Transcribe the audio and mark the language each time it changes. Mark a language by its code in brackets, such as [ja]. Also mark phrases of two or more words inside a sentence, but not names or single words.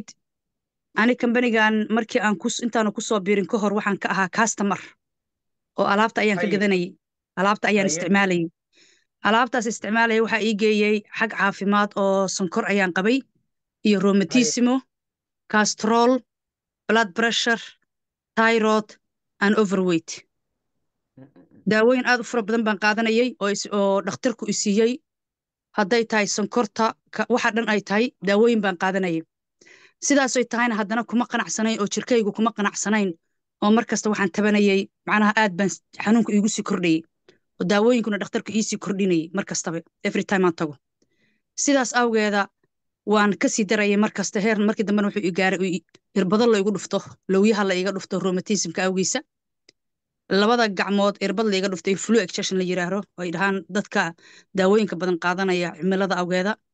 [so] Ani kambanigan markii intaanu ku soo biirin ka hor waxaan ka ahaa customer oo alaabta ayaan ka haye gadanayay. Alaabta ayaan haye isticmaalayay. Alaabtaas isticmaalaya waxaa ii geeyey xag caafimaad oo sonkor ayaan qabay iyo haye rheumatismo, castrol, [en] blood pressure, thyroid and overweight. [so] Daawooyin aad u fara badan baan qaadanayay oo dhakhtarku i siiyey. Hadday tahay sonkorta waxa dhan ay tahay daawooyin baan qaadanayay. Sidaasay tahayna haddana kuma qanacsanayn oo jirkaygu kuma qanacsanayn oo markasta waxaan tabanayay macnaha aad baan xanuunku iigu sii kordhayay oo daawooyinkuna dhakhtarku ii sii kordhinayay markastaba [en] every time [so] aan tago. Sidaas awgeeda waan ka sii darayay markasta heer markii dambena wuxuu i gaaray irbado la igu dhufto lowyaha la iga dhufto rheumatismka awgiisa. Labada gacmood irbad la iga dhuftay [en] flu extraction [so] la yiraahdo oo ay dhahaan dadka daawooyinka badan qaadanaya cimilada awgeeda.